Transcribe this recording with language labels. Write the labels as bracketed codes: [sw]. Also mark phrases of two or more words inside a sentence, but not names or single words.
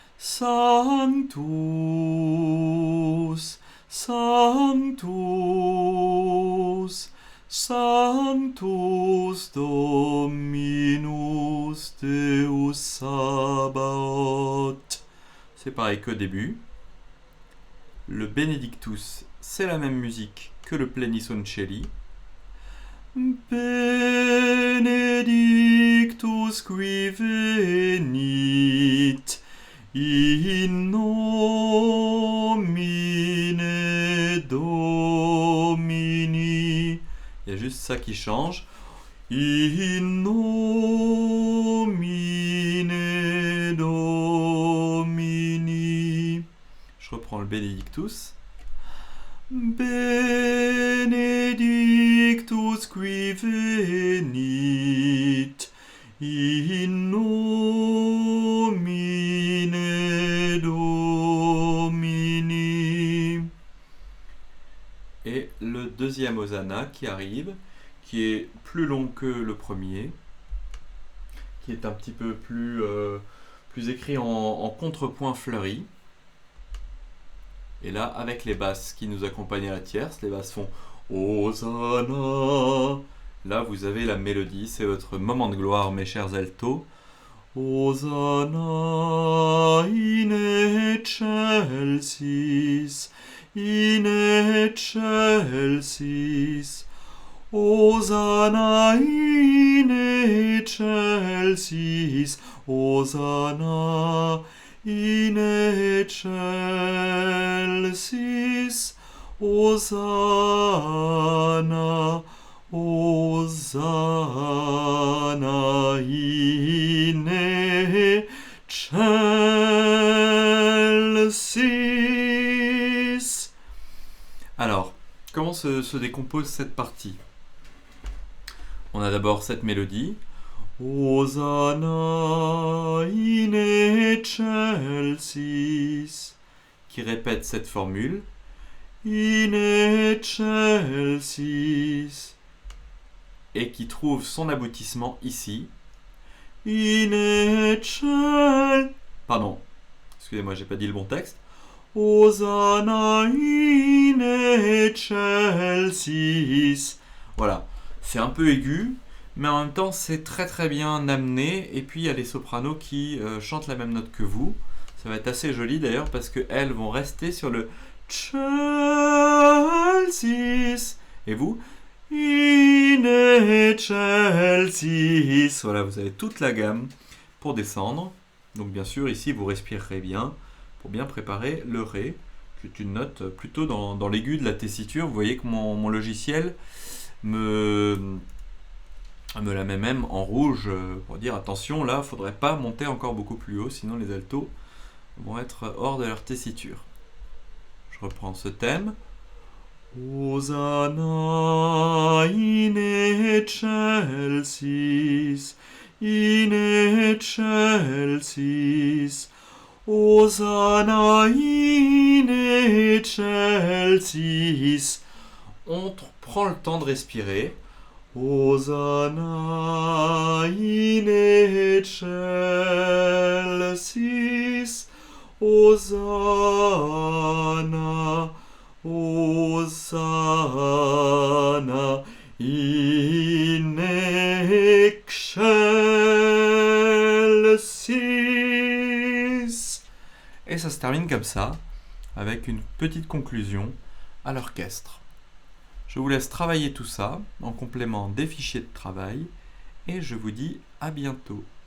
[la] Sanctus, Sanctus, Sanctus Dominus Deus Sabaoth. [fr] C'est pareil qu'au début. Le Benedictus, c'est la même musique que le Plenisoncelli. [la] Benedictus qui venit in nomine Domini. [fr] Il y a juste ça qui change. [la] In nomine Domini. [fr] Je reprends le Benedictus. [la] Benedictus qui venit in nomine Domini. [fr] Et le deuxième Hosanna qui arrive, qui est plus long que le premier, qui est un petit peu plus écrit en contrepoint fleuri. Et là, avec les basses qui nous accompagnent à la tierce, les basses font Hosanna. Là, vous avez la mélodie, c'est votre moment de gloire, mes chers altos. [la] Hosanna in excelsis, in excelsis. Hosanna in excelsis, Hosanna in excelsis, Hosanna, Hosanna in excelsis. [fr] Alors, comment se décompose cette partie? On a d'abord cette mélodie. [la] Hosanna in excelsis, [fr] qui répète cette formule. [la] In excelsis, [fr] et qui trouve son aboutissement ici. [la] In excelsis. [fr] Pardon, excusez-moi, j'ai pas dit le bon texte. [la] Hosanna in excelsis. [fr] Voilà, c'est un peu aigu, mais en même temps c'est très très bien amené, et puis il y a les sopranos qui chantent la même note que vous. Ça va être assez joli d'ailleurs parce qu'elles vont rester sur le excelsis, et vous [la] in excelsis. [fr] Voilà, vous avez toute la gamme pour descendre. Donc bien sûr ici vous respirerez bien pour bien préparer le Ré, qui est une note plutôt dans l'aigu de la tessiture. Vous voyez que mon logiciel me la met même en rouge pour dire attention, là, il ne faudrait pas monter encore beaucoup plus haut, sinon les altos vont être hors de leur tessiture. Je reprends ce thème. [la] Hosanna in excelsis, in excelsis. Hosanna in excelsis. [fr] On prend le temps de respirer. [la] Hosanna in excelsis. Hosanna, Hosanna in excelsis. [fr] Et ça se termine comme ça, avec une petite conclusion à l'orchestre. Je vous laisse travailler tout ça en complément des fichiers de travail et je vous dis à bientôt.